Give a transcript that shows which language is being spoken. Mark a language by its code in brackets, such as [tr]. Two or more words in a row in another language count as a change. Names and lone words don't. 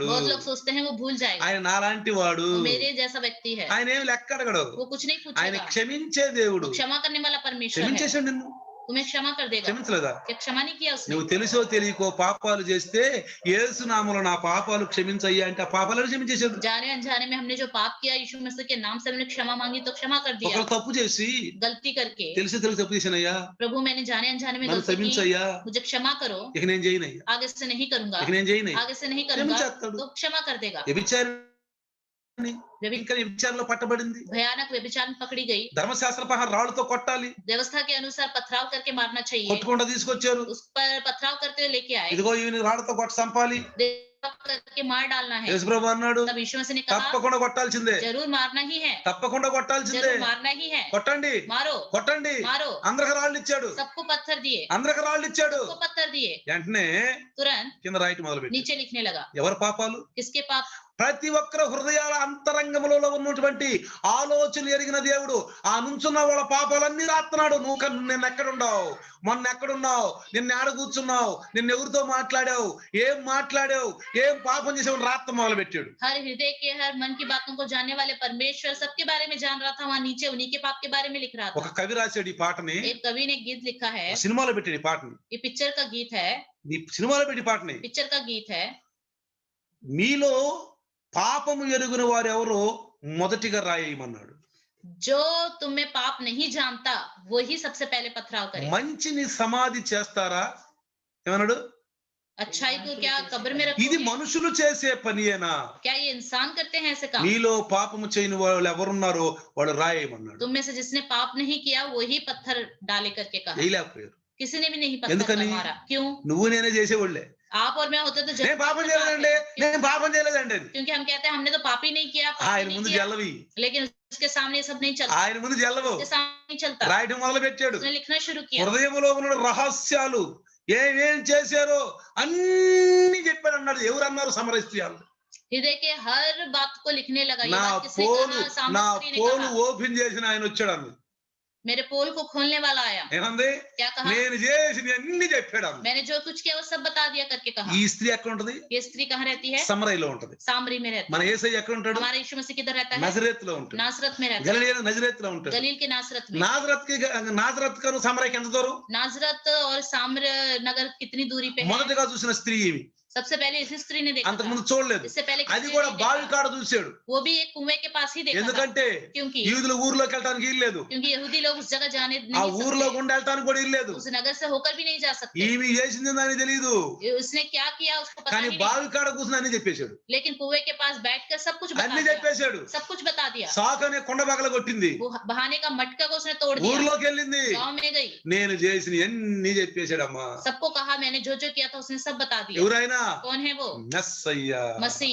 [hi] बहुत लोग सोचते हैं वो भूल जाएगा, [te] ఆయన నాలాంటి వాడు, [hi] वो मेरे जैसा व्यक्ति है, [te] ఆయన ఏం లెక్క అడగడు, [hi] वो कुछ नहीं [te] ఆయన [hi] पूछेगा। [te] క్షమించే దేవుడు. [hi] वो क्षमा करने वाला परमेश्वर है, [te] క్షమించేసాడు నిన్ను, [hi] तुम्हें क्षमा कर देगा। [te] క్షమించలేదా? [hi] क्या क्षमा नहीं किया उसने? [te] నువ్వు తెలుసో తెలియకో పాపాలు చేస్తే యేసు నామములో నా పాపాలు క్షమించయ్యా అంటే ఆ పాపాలను క్షమించేశాడు. [hi] जाने अनजाने में हमने जो पाप किया यीशु मसीह के नाम से हमने क्षमा मांगी तो क्षमा कर दिया। [te] ఒకరు తప్పు చేసి [hi] गलती करके [te] తెలిసి తప్పు చేశానయ్యా, [hi] प्रभु मैंने जाने अनजाने में [te] నన్ను [hi] गलती की, [te] క్షమించయ్యా, [hi] मुझे क्षमा करो, [te] ఇక నేను చేయనయ్యా, [hi] आगे से नहीं करूंगा, [te] ఇక నేను చేయనయ్యా. [hi] आगे से नहीं करूंगा, [te] క్షమించేస్తాడు. [hi] तो क्षमा कर देगा। [te] ఇంకా వ్యభిచారంలో పట్టబడింది, [hi] भयानक व्यभिचार में पकड़ी गई, [te] ధర్మశాస్త్ర ప్రకారం రాళ్ళతో కొట్టాలి, [hi] व्यवस्था के अनुसार पथराव करके मारना चाहिए, [te] కొట్టుకుండా తీసుకొచ్చారు. [hi] उस पर पथराव करते हुए लेके आए, [te] ఇదిగో ఈయన రాళ్ళతో కొట్టి చంపాలి. [hi] करके मार डालना है। [te] యేసుప్రభు అన్నాడు [hi] तब यीशु मसीह ने कहा [te] తప్పకుండా కొట్టాల్సిందే, [hi] जरूर मारना ही है, [te] తప్పకుండా కొట్టాల్సిందే, [hi] जरूर मारना ही है, [te] కొట్టండి [hi] मारो [te] కొట్టండి. [hi] मारो। [te] అందరికి రాళ్ళు ఇచ్చాడు, [hi] सबको पत्थर दिए, [te] అందరికి రాళ్ళు ఇచ్చాడు. [hi] सबको पत्थर दिए, [te] వెంటనే [hi] तुरंत [te] కింద రాయటం మొదలుపెట్టి [hi] नीचे लिखने लगा। [te] ఎవరి పాపాలు? [hi] किसके पाप? [te] ప్రతి ఒక్కరు హృదయాల అంతరంగములో ఉన్నటువంటి ఆలోచనలు ఎరిగిన దేవుడు ఆ నుంచున్న వాళ్ళ పాపాలన్నీ రాస్తున్నాడు. నువ్వు నిన్న ఎక్కడున్నావు, మొన్న ఎక్కడున్నావు, నిన్న ఆడ కూర్చున్నావు, నిన్న ఎవరితో మాట్లాడావు, ఏం పాపం చేసావు రాత్త మొదలు పెట్టాడు. [hi] हर हृदय के हर मन की बातों को जानने वाले परमेश्वर सबके बारे में जान रहा था, वहाँ नीचे उन्हीं के पाप के बारे में लिख रहा [te] ఒక [hi] था। [te] కవి రాశాడు ఈ పాటని, [hi] एक कवि ने गीत लिखा है, [te] సినిమాలో పెట్టాడు ఈ పాటని, [hi] ये पिक्चर का गीत है, [te] ఈ సినిమాలో పెట్టి పాటని. [hi] पिक्चर का गीत है। [te] మీలో పాపము ఎరుగున వారు ఎవరో మొదటిగా రాయమన్నాడు. [hi] जो तुम में पाप नहीं जानता वही सबसे पहले पथराव करे। [te] మంచిని సమాధి చేస్తారా ఏమన్నాడు? [hi] अच्छाई को क्या कब्र में [te] ఇది [hi] रखोगे? [te] మనుషులు చేసే పనియేనా? [hi] क्या ये इंसान करते हैं ऐसे काम? [te] మీలో పాపము చేయని వాళ్ళు ఎవరున్నారో వాళ్ళు రాయమన్నాడు. [hi] तुम में से जिसने पाप नहीं किया वही पत्थर डाले करके कहा। [te] వేయలేకపోయారు. [hi] किसी ने भी नहीं पत्थर [te] ఎందుకని? [hi] मारा। क्यों? [te] నువ్వు నేనే చేసేవాళ్ళే. [hi] आप और मैं होते तो [te] నేను [hi] जरूर [te] పాపం [hi] पत्थर [te] చేయలేదండి, [hi] मारते। [te] నేను పాపం చేయలేదండి అని. [hi] क्योंकि हम कहते हैं हमने तो पाप ही नहीं किया, पाप ही [te] ఆయన [hi] नहीं [te] ముందు [hi] किया। [te] జల్లవి, [hi] लेकिन उसके सामने ये सब नहीं चलता, [te] ఆయన ముందు జల్లవు. [hi] उसके सामने नहीं चलता। [te] రాయడం మొదలు పెట్టాడు. [hi] उसने लिखना शुरू किया। [te] హృదయంలో ఉన్న రహస్యాలు ఏమేం చేశారో అన్ని చెప్పాడు అన్నాడు. ఎవరు అన్నారు? సమరస్త్రీయాలు. [hi] हृदय के हर बात को लिखने लगा। ये [te] నా [hi] बात किसने [te] పోలు [hi] कहा? [te] నా [hi] सामर्थी ने [te] పోలు [hi] कहा। [te] ఓపెన్ చేసిన ఆయన వచ్చాడు అన్న. [hi] मेरे पोल को खोलने वाला आया। [te] ఏమంది? [hi] क्या कहा? [te] నేను చేసిన అన్ని చెప్పాడు అన్న. [hi] मैंने जो कुछ किया वो सब बता दिया करके कहा। [te] ఈ స్త్రీ ఎక్కడ ఉంటది? [hi] ये स्त्री कहाँ रहती है? [te] సమరయలో ఉంటది. [hi] सामरी में रहती [te] మన [hi] है। [te] యేసయ్య ఎక్కడ ఉంటాడు? [hi] हमारा यीशु मसीह किधर रहता है? [te] నజరేత్ లో ఉంటాడు. [hi] नासरत में रहता है। [te] గలిలయ నజరేత్ లో ఉంటాడు. [hi] गलील के नासरत में। [te] నాజరత్ కను సమరయకి ఎంత దూరం? [hi] नासरत और साम्र नगर कितनी दूरी पे है? [te] మొదటగా చూసిన స్త్రీ ఇవి. [hi] सबसे पहले इसी स्त्री ने देखा [te] అంతకుముందు [hi] था। [te] చూడలేదు. [hi] इससे पहले [te] అది [hi] किसी [te] కూడా [hi] ने [te] బావి [hi] देखा। [te] కాడ చూశాడు. [hi] वो भी एक कुएं के पास ही देखा था। [te] ఎందుకంటే [hi] क्योंकि [te] యూదుల ఊర్లోకి వెళ్ళడానికి వీల్లేదు. [hi] क्योंकि यहूदी लोग उस जगह जाने [te] ఆ [hi] नहीं [te] ఊర్లో [hi] सकते, [te] గుండా వెళ్ళడానికి కూడా వీల్లేదు. [hi] उस नगर से होकर भी नहीं जा सकते। [te] ఈమె చేసింది దానికి తెలియదు. [hi] उसने क्या किया उसको पता [te] కానీ [hi] ही नहीं, [te] బావి కాడ కూర్చుని అన్ని చెప్పేశాడు. [hi] लेकिन कुएं के पास बैठकर सब कुछ बता [te] అన్ని [hi] दिया, [te] చెప్పేశాడు. [hi] सब कुछ बता दिया। [te] సాకు అనే కొండ పగల కొట్టింది. [hi] वो बहाने का मटका को उसने तोड़ दिया, [te] ఊర్లోకి వెళ్ళింది. [hi] गांव में गई, [te] నేను చేసిన అన్ని చెప్పేశాడమ్మా. [hi] सबको कहा मैंने जो जो किया था उसने सब बता दिया। [te] ఎవరైనా [hi] कौन है वो? [te] మెస్సయ్యా. [hi] मसीह।